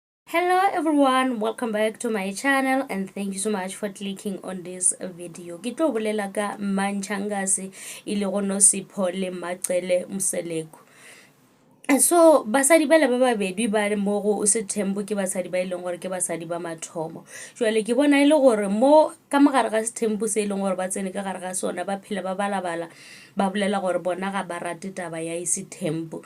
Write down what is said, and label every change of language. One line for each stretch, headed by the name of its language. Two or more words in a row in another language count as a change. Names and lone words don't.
English: Hello everyone, welcome back to my channel and thank you so much for clicking on this video.
Northern Sotho: Ke tlo bolela ka Mantshangase ile go Nosipho le Macele Mseleku. So basadi ba babedi ba le mo go Sethembu ke basadi ba ileng gore ke basadi ba mathomo. Jwale ke bona ile gore mo ka mogare ga Sethembu se ileng gore ba tsene ka gare ga sona ba phela ba balabala ba bolela gore bona ga ba rate taba ya Sethembu.